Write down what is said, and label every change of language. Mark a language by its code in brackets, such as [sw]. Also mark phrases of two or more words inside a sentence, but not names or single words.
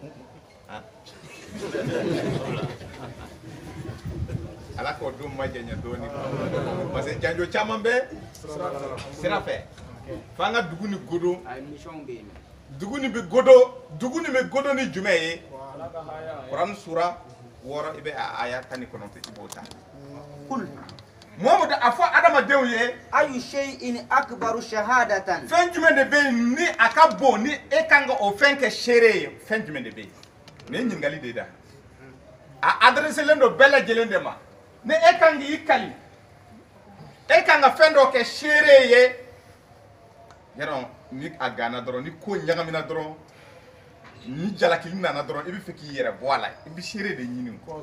[bm] Ala k'o don ma jɛɲɛ dɔɔni [fr] parce que [bm] janjo caman bɛ sira fɛ. F'an ka dugu ni godo. Dugu ni bɛ godo ni jumɛn ye? Kuran sura 6 i bɛ aya 19 i b'o ta. Muhammadu a fɔ adamadenw ye [ar] أي شيء أكبر شهادة. [bm] Fɛn jumɛn de bɛ yen ni a ka bon ni e kan ka o fɛn kɛ seere ye? Fɛn jumɛn de bɛ yen? Nin ye ɲininkali de ye da. A adresselen don bɛɛ lajɛlen de ma. Ni e kan k'i kali e kan ka fɛn dɔ kɛ seere ye yarɔ ni a ganna dɔrɔn ni ko ɲagamina dɔrɔn ni jalakili nana dɔrɔn i bɛ fɛ k'i yɛrɛ bɔ a la i bɛ seere de ɲini